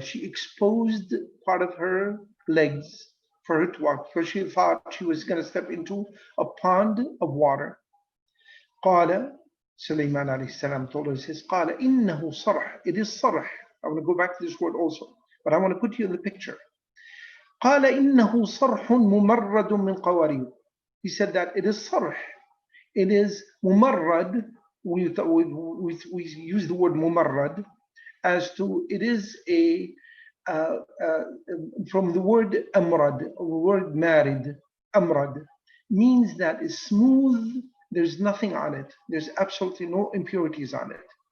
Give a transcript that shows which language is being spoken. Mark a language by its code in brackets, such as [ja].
[en] She exposed part of her legs for her to walk, because she thought she was going to step into a pond of water. [ar] قال, [en] Sulaiman alayhi salam told her, he says, [ar] قال إنه صرح. [en] It is sarh. I want to go back to this word also, but I want to put you in the picture. [ar] قال إنه صرح ممرد من قوارير. [en] He said that it is sarh. It is mumarrad. We use the word mumarrad as to, it is from the word amrad, the word marid. Amrad means that it's smooth, there's nothing on it, there's absolutely no impurities on it.